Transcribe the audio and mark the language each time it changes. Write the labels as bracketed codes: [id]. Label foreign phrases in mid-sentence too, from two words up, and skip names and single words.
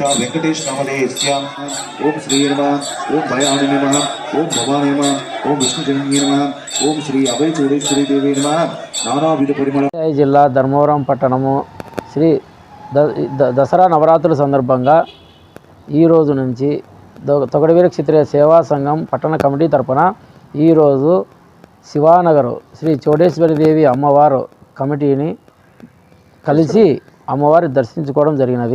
[sa] वेंकटेश नामधेयस्य ओम श्री नमः ओम भयानि नमः ओम भवानि नमः ओम विष्णुजननी नमः ओम श्री अभय चौडेश्वरी देवी नमः नानाविध परिमళ [te] జిల్లా ధర్మవరం పట్టణము శ్రీ దసరా నవరాత్రుల సందర్భంగా ఈ రోజు నుంచి తొగడవీర క్షత్రియ సేవా సంఘం పట్టణ కమిటీ తరపున ఈరోజు శివానగర్ శ్రీ చౌడేశ్వరి దేవి అమ్మవారు కమిటీని కలిసి అమ్మవారిని దర్శించుకోవడం జరిగినది.